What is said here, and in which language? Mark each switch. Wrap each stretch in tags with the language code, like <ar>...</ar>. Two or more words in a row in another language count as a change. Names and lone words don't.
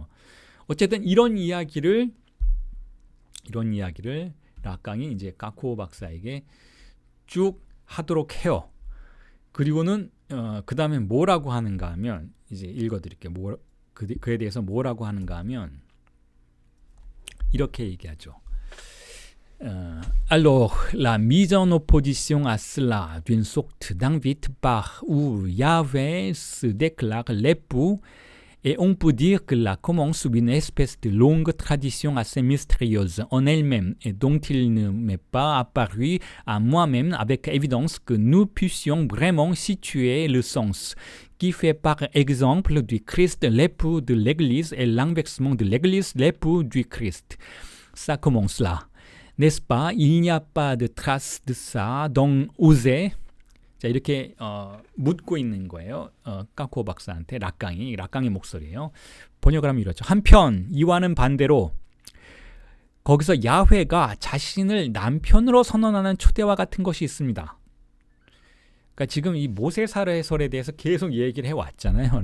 <ko>어쨌든 이런 이야기를 락강이 이제 까쿠오 박사에게 쭉 하도록 해요. 그리고는 그 다음에 뭐라고 하는가 하면 이제 읽어드릴게요. 그에 대해서 뭐라고 하는가 하면 이렇게 얘기하죠.</ko> <fr>Alors, la mise en opposition à cela d'une sorte d'invite par où Yahvé se déclare l'époux, et on peut dire que là commence une espèce de longue tradition assez mystérieuse en elle-même et dont il ne m'est pas apparu à moi-même avec évidence que nous puissions vraiment situer le sens, qui fait par exemple du Christ l'époux de l'Église et l'inversement de l'Église l'époux du Christ. Ça commence là. N'est-ce pas? Il n'y a pas de trace de ça dans Osée.</fr> <ko>자, 이렇게 묻고 있는 거예요. 까쿠오 박사한테 락강의 목소리예요. 번역을 하면 이렇죠. 한편 이와는 반대로 거기서 야훼가 자신을 남편으로 선언하는 초대와 같은 것이 있습니다. 그러니까 지금 이 모세 살해설에 대해서 계속 얘기를 해왔잖아요.</ko>